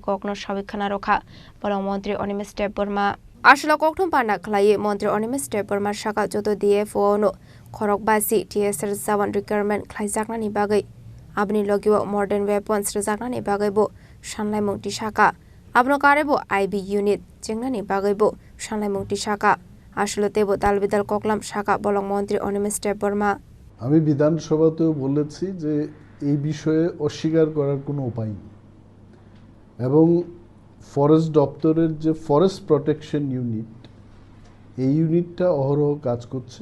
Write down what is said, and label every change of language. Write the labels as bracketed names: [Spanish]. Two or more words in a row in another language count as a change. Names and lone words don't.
[Kok Borok] kokno sabikhana rokha bolong mantri Onimis Deborma Ashla kokthom panda khlai mantri Onimis Deborma saka joto DFO no khorokba CTSR Jawan requirement khlaijaknani bagai abni logiwa [English] modern weapons [Kok Borok] rejaknani bagai bo sanlaimung tisaka abno karebo [English] IB unit [Kok Borok] jengnani bagai bo sanlaimung tisaka আসলে তেবো তালবিদাল কোকলাম শাখা বলং মন্ত্রী অনিমেষ দেববর্মা [Bangla] আমি বিধানসভাতেও বলেছি যে এই বিষয়ে অস্বীকার করার কোনো উপায় নেই এবং ফরেস্ট দপ্তরের যে [English] forest protection unit [Bangla] এই ইউনিটটা অহরহ কাজ করছে